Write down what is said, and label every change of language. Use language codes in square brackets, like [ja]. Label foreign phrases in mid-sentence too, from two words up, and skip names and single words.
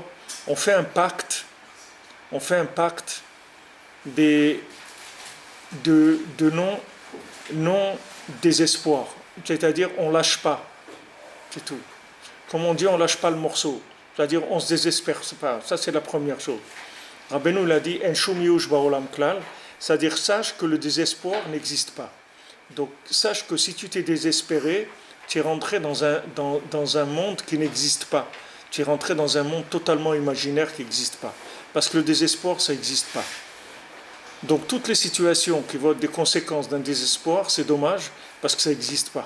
[fr] On fait un pacte de non-désespoir. C'est-à-dire, on ne lâche pas. C'est tout. Comme on dit, on ne lâche pas le morceau. C'est-à-dire, on ne se désespère pas. Ça, c'est la première chose. Rabbeinu l'a dit, [he] אין שום ייאוש בעולם כלל, [fr] c'est-à-dire, sache que le désespoir n'existe pas. Donc, sache que si tu t'es désespéré, tu es rentré dans un monde qui n'existe pas. Tu es rentré dans un monde totalement imaginaire qui n'existe pas. Parce que le désespoir, ça n'existe pas. Donc, toutes les situations qui vont être des conséquences d'un désespoir, c'est dommage, parce que ça n'existe pas.